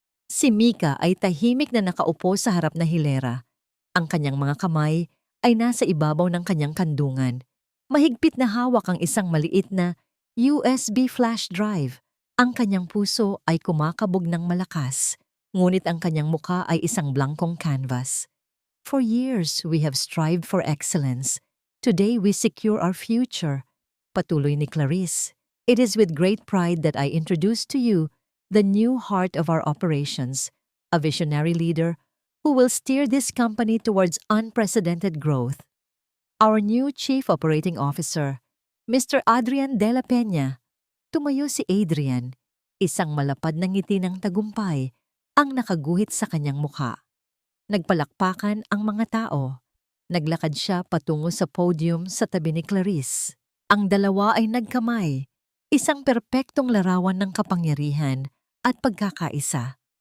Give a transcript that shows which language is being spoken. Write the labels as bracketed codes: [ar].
[tl] Si Mika ay tahimik na nakaupo sa harap na hilera. Ang kanyang mga kamay ay nasa ibabaw ng kanyang kandungan. Mahigpit na hawak ang isang maliit na USB flash drive. Ang kanyang puso ay kumakabog ng malakas, ngunit ang kanyang mukha ay isang blankong canvas. [en] For years, we have strived for excellence. Today, we secure our future. [tl] Patuloy ni Clarice. [en] It is with great pride that I introduce to you the new heart of our operations, a visionary leader who will steer this company towards unprecedented growth. Our new Chief Operating Officer, Mr. Adrian de la Peña. [tl] Tumayo si Adrian, isang malapad na ngiti ng tagumpay ang nakaguhit sa kanyang mukha. Nagpalakpakan ang mga tao. Naglakad siya patungo sa podium sa tabi ni Clarice. Ang dalawa ay nagkamay, isang perpektong larawan ng kapangyarihan at pagkakaisa.